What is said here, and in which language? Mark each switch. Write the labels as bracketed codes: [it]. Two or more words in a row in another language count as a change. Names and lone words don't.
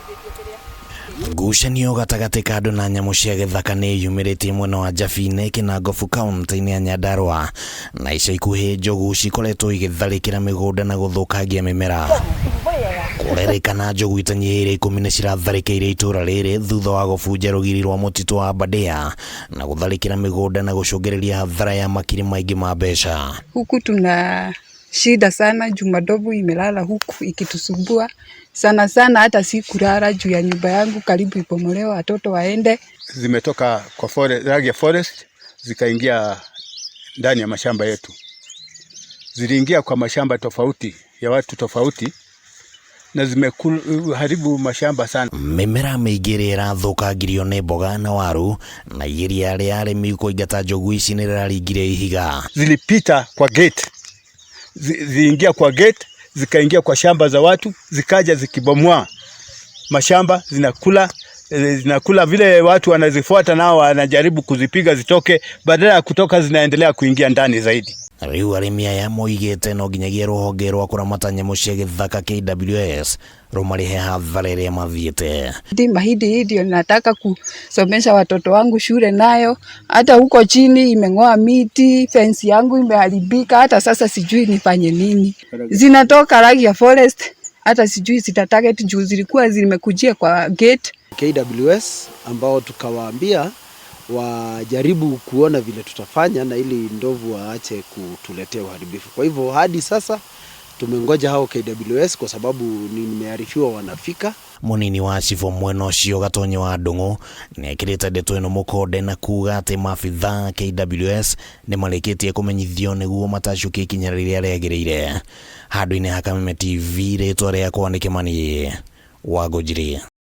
[ki] Ngucanio gatagati ka andu na nyamu cia githaka ni yumiritie mwena wa Njabine Kinangofu kaunti-ini ya Nyandarua, na ica ikuhi njogu cikoretwo igitharikira migunda na guthukangia mimera. Kurerikana njogu itanyihire 10 ni ciratharikire itura riri thutha wa gubunja rugiri rwa mutitu wa Aberdare na gutharikira migunda na gucungereria hathara ya makiri maingi ma mbeca. [sw] Huku tuna shida sana, Jumadovu imelala huku ikitusumbua sana sana, hata si kulala juu ya nyumba yangu karibu ipomolewa watoto waende. Zimetoka kwa forest zikaingia ndani ya mashamba yetu. Ziliingia kwa mashamba tofauti ya watu tofauti na zimeharibu mashamba sana. [ki] Mimera mĩingĩ ĩrathukangirio nĩ mboga na waru, na iria rĩa arĩmi kũingata njogu ici nĩ rĩraringire ihiga. [sw] Zilipita kwa gate, ziingia kwa gate, zikaingia kwa shamba za watu, zikaja zikibomoa mashamba, zinakula vile watu wanazifuata, nao wanajaribu kuzipiga zitoke, badala ya kutoka zinaendelea kuingia ndani zaidi. [ki] Riu arĩmi aya moigĩte no nginyagia rũhonge rwa kũramata nyamũ cia gĩthaka KWS rumarihe hathara ĩrĩa mathiĩte. [sw] Mahindi hii ndio nataka kusomesha watoto wangu shule nayo, hata huko chini imeng'oa miti, fence yangu imeharibika, hata sasa sijui nifanye nini. Zinatoka Ragia Forest, hata sijui zita target juu zilikuwa zimekujia kwa gate. KWS ambao tukawaambia wajaribu kuona vile tutafanya na ili ndovu waache kutuletea uharibifu. Kwa hivyo hadi sasa tumengoja hao KWS kwa sababu nimearifiwa wanafika. [ki] Munini wa Chifu mwena ũcio Gatonye wa Ndung'u nĩekĩrĩte ndeto ĩno mũkonde na kuga atĩ maabitha KWS nĩ marĩkĩtie kũmenyithio nĩguo matacukie ikinya rĩrĩa rĩagĩrĩire. Handũ-inĩ ha Kameme TV, rĩtwa rĩakwa nĩ Kĩmani Wangũnjiri.